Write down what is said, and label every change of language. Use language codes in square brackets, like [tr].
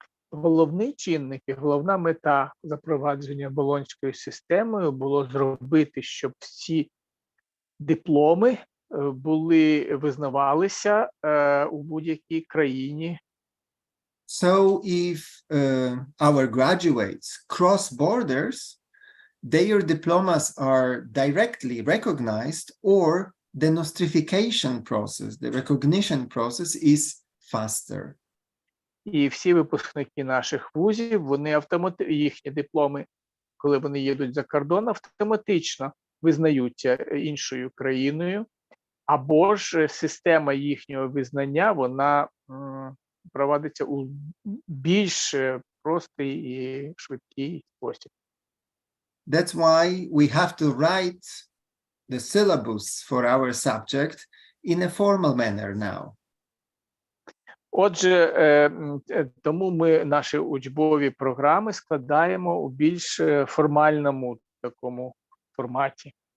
[uk] Головний чинник і головна мета запровадження болонською системою було зробити, щоб всі дипломи визнавалися у будь-якій країні. [en] So if our graduates cross borders, their diplomas are directly recognized, or the nostrification process, the recognition process is faster. [uk] І всі випускники наших вузів, їхні дипломи, коли вони їдуть за кордон, автоматично визнаються іншою країною, або ж система їхнього визнання, вона проводиться у більш простий і швидкий спосіб. [en] That's why we have to write the syllabus for our subject in a formal manner now. [uk] Отже, тому ми наші учбові програми складаємо у більш формальному такому форматі.